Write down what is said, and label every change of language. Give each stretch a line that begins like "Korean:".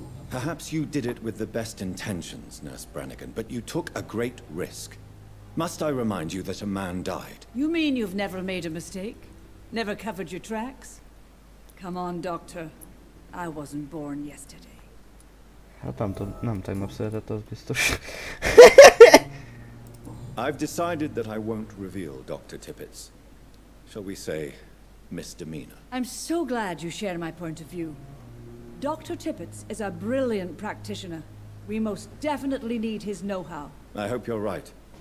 English: Perhaps you did it with the best intentions, Nurse Brannigan, but you took a great risk. Must I remind you that a man died? You mean you've never made a mistake? Never covered your tracks? Come on, Doctor. I wasn't born yesterday.
Hungarian: Hát nem tegnap született, az biztos.
English: I've decided that I won't reveal Dr. Tippett's, shall we say, misdemeanor. I'm so glad you share my point of view. Dr. Tippett's is a brilliant practitioner. We most definitely need his know-how. I hope you're right.